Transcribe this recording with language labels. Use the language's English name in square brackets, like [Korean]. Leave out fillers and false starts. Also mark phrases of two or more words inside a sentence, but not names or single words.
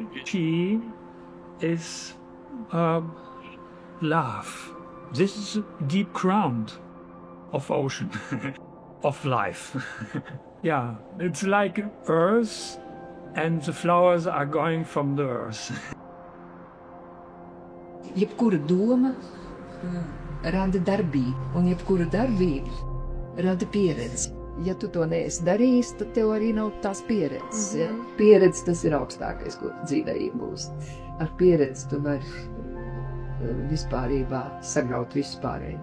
[English] She is love. This is a deep ground of ocean, of life. Yeah, it's like earth, and the flowers are going from the earth. [Latvian] Jebkura doma rada darbību, un jebkura darbība rada pieredzi. Ja tu to neesi darījis, tad tev arī nav tās pieredzes. Ja? Pieredze tas ir augstākais, ko dzīvē iegūst. Ar pieredzi tu vari vispārībā sagraut visu pārējo.